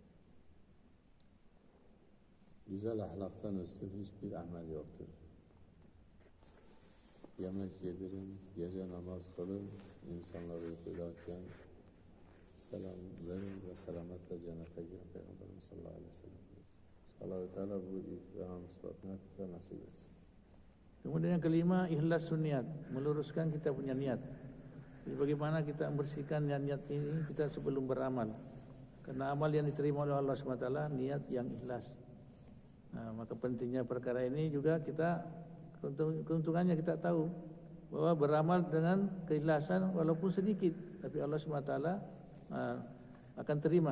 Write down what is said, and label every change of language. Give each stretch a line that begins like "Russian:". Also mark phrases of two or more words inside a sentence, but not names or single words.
Turkish: Güzel ahlaktan üstün hiçbir amel yoktur. Yemek yedirin, gece namaz kılın, insanları uykudayken selam verin ve selametle cennete girin Peygamberimiz
Arabic: صلى الله عليه وسلم.
Turkish: Allah-u Teala bu ikram sıfatına kita nasip etsin.
Indonesian: Kemudian yang kelima, ikhlas niat, meluruskan kita punya niat. Jadi bagaimana kita membersihkan niat ini kita sebelum beramal. Karena amal yang diterima oleh Allah SWT niat yang ikhlas. Maka pentingnya perkara ini juga kita keuntungannya kita tahu bahwa beramal dengan keikhlasan walaupun sedikit, tapi Allah SWT akan terima.